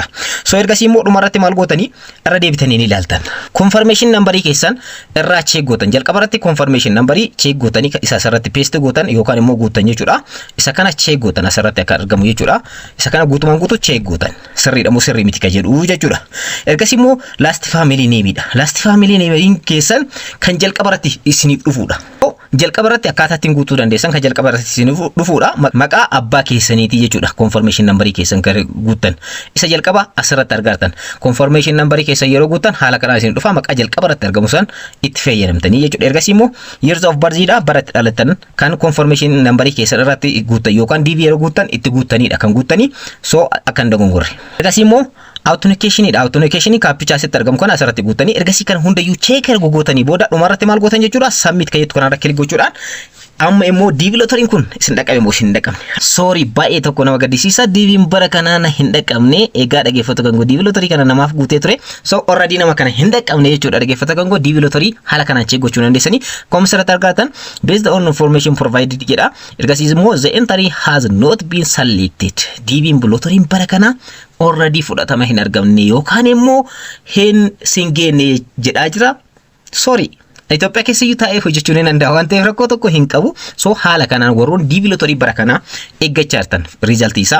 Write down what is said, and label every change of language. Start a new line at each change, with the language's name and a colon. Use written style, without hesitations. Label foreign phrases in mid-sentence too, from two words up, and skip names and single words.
Oromo: So ergasii immoo dhumarratti maal gootanii irra deebitanii ni ilaaltan.
English: Confirmation numberii
Oromo: keessan irraa check gootan. Jalqaba irratti
English: confirmation numberii
Oromo: check gootanii isa asirratti paste gootan yookaan immoo guutan jechuudha. Isa kana check gootan asirratti akka argamu jechuudha. Isa kana guutumaan guutu check gootan. Sirriidha moo sirrii miti ka jedhu jechuudha. Ergasii immoo
English: last family name
Oromo: dha.
English: Last family name
Oromo: keessan kan jalqaba irratti isiniif dhufuudha. Jalqaba irratti akkaataa ittiin guutuu dandeessan kan jalqaba irratti isin dhufuudha. Maqaa abbaa keessaniiti jechuudha.
English: Confirmation numberii
Oromo: keessan guuttan. Isa jalqaba asirratti argattan.
English: Confirmation numberii
Oromo: keessan yeroo guuttan haala kanaan isin dhufa maqaa jalqaba irratti argamu san itti fayyadamtanii jechuudha. Ergasii immoo
English: years of birth
Oromo: dha bara itti dhalattan kan
English: confirmation numberii
Oromo: keessan irratti guuttan yookaan DV yeroo guuttan itti guuttanidha kan guuttanii so akka hin dogongorre. Ergasii immoo authentication dha. Authentication kaappicha asitti argamu kana asirratti guuttanii ergasii kan hundayyuu check erga gootanii booda dhumarratti maal gootan jechuudha. Submit ka jettu kanarra kilik gochuudhaan amma immoo diivilootoriin kun isin dhaqqabe moo isin dhaqqabne. Sorry baay'ee tokko nama gaddisiisa. Diiviin bara kanaa na hin dhaqqabne. Egaa dhaggeeffatu kan diivilootorii kana namaaf guutee ture. So already nama kana hin dhaqqabne jechuudha. Dhaggeeffatu kan diivilootorii haala kanaan check gochuu dandeessanii. Komisarratti argatan
English: based on information provided
Oromo: jedha. Ergasiis immoo
English: the entry has not been selected.
Oromo: Diiviin bilootoriin bara kanaa already fudhatama hin argamne yookaan immoo hin singeenne jedhaa jira. Sorry. Itoophiyaa keessa taa'ee hojjechuu ni danda'a waan ta'eef rakkoo tokko hin qabu. So haala kanaan warroon diivilootorii bara kanaa eeggachaa jirtan riizaltii isaa.